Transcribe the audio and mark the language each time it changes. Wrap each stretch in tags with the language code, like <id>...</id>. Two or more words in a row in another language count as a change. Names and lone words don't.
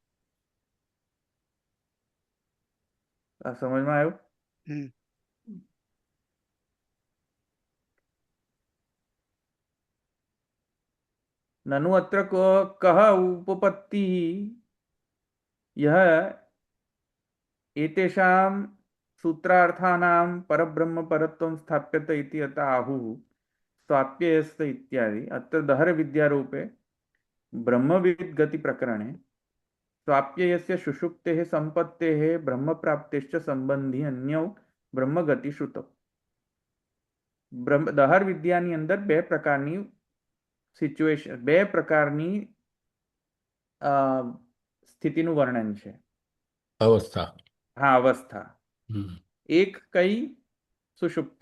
<gu>આ સમજમાં આવ્યું?</gu> <sa>નનુ અત્ર કહ ઉપપત્તિ યહ એતેષાં सूत्रार्थानां परब्रह्म परत्वं स्थाप्यत इति अत आहुः स्वाप्ययस्त इत्यादि. अत्र दहर विद्यारूपे ब्रह्मविद् गति प्रकरणे स्वाप्ययस्य सुषुप्तेः संपत्तेः ब्रह्मप्राप्तेश्च संबंधी अन्यौ ब्रह्मगति श्रुतौ.</sa> <gu>દહર વિદ્યાની અંદર બે પ્રકારની સિચ્યુએશન, બે પ્રકારની સ્થિતિનું વર્ણન છે. અવસ્થા. હા, અવસ્થા. એક કઈ? સુષુપ્તિ.</gu>